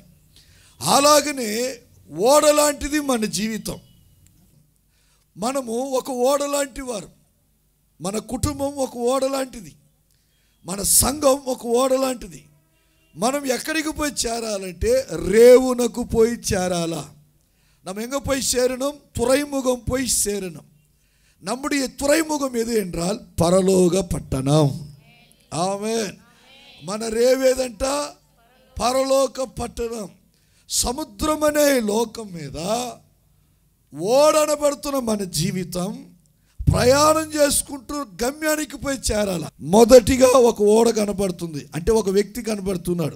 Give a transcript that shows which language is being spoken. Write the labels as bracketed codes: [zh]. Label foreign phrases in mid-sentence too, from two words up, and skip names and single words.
[te] అలాగనే ఓడ లాంటిది మన జీవితం. మనము ఒక ఓడ లాంటి వారు. మన కుటుంబం ఒక ఓడ లాంటిది. మన సంఘం ఒక ఓడ లాంటిది. మనం ఎక్కడికి పోయి చేరాలంటే రేవునకు పోయి చేరాలా. [ta] நம்ம எங்கே போய் சேரணும்? துறைமுகம் போய் சேரணும். நம்முடைய துறைமுகம் எது என்றால் பரலோக பட்டணம். [te] ఆమేన్. మన రేవేదంట పరలోక పట్టణం. సముద్రం అనే లోకం మీద ఓడనబడుతున్న మన జీవితం ప్రయాణం చేసుకుంటూ గమ్యానికి పోయి చేరాల. మొదటిగా ఒక ఓడ కనబడుతుంది, అంటే ఒక వ్యక్తి కనబడుతున్నాడు.